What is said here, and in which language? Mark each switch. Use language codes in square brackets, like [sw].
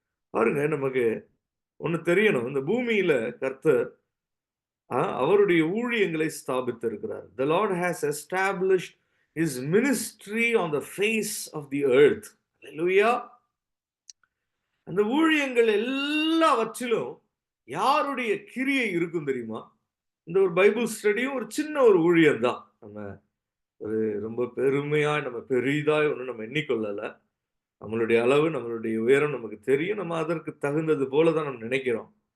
[ta] பாருங்க, நமக்கு ஒண்ணு தெரியணும். இந்த பூமியில கர்த்தர் அவருடைய ஊழியங்களை ஸ்தாபித்திருக்கிறார். [en] The Lord has established his ministry on the face of the earth. Hallelujah. [ta] அந்த ஊழியங்கள் எல்லாவற்றிலும் யாருடைய கிரியை இருக்கும் தெரியுமா? இந்த ஒரு பைபிள் ஸ்டடியும் ஒரு சின்ன ஒரு ஊழியம் தான். நம்ம ஒரு ரொம்ப பெருமையா நம்ம பெரிதாய் ஒன்றும் நம்ம எண்ணிக்கொள்ளல. நம்மளுடைய அளவு, நம்மளுடைய உயரம் நமக்கு தெரியும். நம்ம அதற்கு தகுந்தது போல தான் நம்ம நினைக்கிறோம்.